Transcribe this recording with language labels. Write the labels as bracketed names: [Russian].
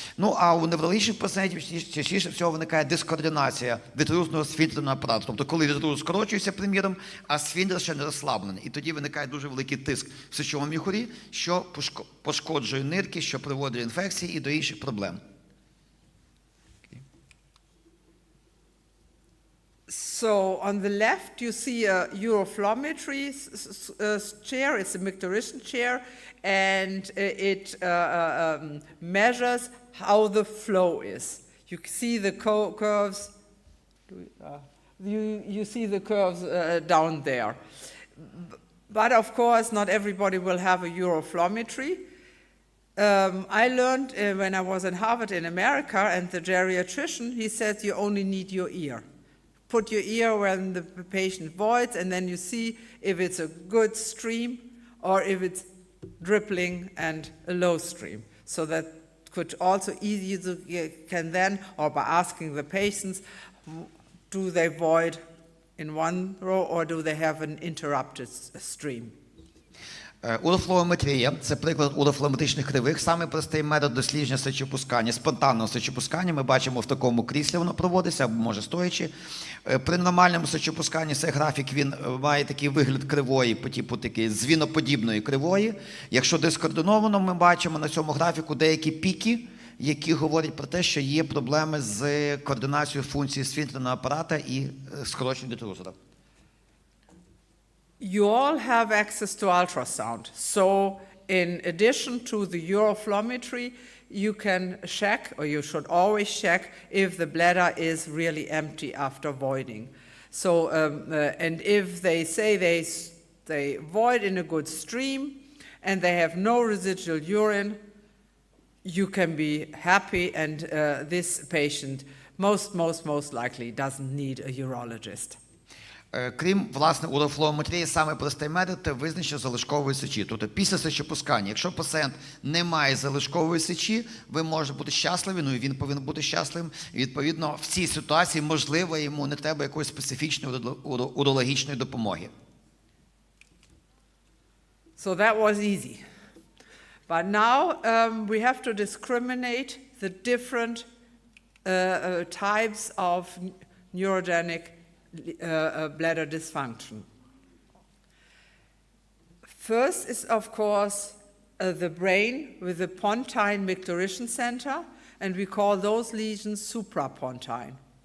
[Ukrainian] Ну, а у неврологічних пацієнтів частіше всього виникає дискоординація вітрусного сфінктерного апарату. Тобто, коли вітрус скорочується, приміром, а сфінктер ще не розслаблений. І тоді виникає дуже великий тиск в сечовому міхурі, що пошкоджує нирки, що приводить до інфекцій і до інших проблем. [English] So on the left, you see a uroflowmetry chair. It's a micturition chair, and it measures how the flow is. You see the curves. You see the curves down there. But of course, not everybody will have a uroflowmetry. I learned when I was in Harvard in America, and the geriatrician, he said you only need your ear. Put your ear when the patient voids, and then you see if it's a good stream or if it's dribbling and a low stream. So that could also easy can then, or by asking the patients, do they void in one row or do they have an interrupted stream? [Ukrainian] Урофлометрія – це приклад урофлометричних кривих. Саме простий метод дослідження сечопускання, спонтанного сечопускання. Ми бачимо в такому кріслі воно проводиться, або може стоячи. При нормальному сечопусканні цей графік, він має такий вигляд кривої, по типу такої звіноподібної кривої. Якщо дискоординовано, ми бачимо на цьому графіку деякі піки, які говорять про те, що є проблеми з координацією функції сфінктерного апарата і скороченням детрузора. [English] You all have access to ultrasound. So in addition to the uroflowmetry, you can check, or you should always check, if the bladder is really empty after voiding. So, and if they say they void in a good stream and they have no residual urine, you can be happy, and this patient most likely doesn't need a urologist. [Ukrainian] Крім, власне, урофлометрії, саме простий метод – це визначення залишкової сечі. Тобто після сечопускання, якщо пацієнт не має залишкової сечі, ви можете бути щасливі, ну і він повинен бути щасливим. І, відповідно, в цій ситуації, можливо, йому не треба якоїсь специфічної урологічної допомоги. [English] So that was easy. But now we have to discriminate the different types of neurogenic bladder dysfunction. First is, of course, the brain with the pontine micturition center, and we call those lesions suprapontine.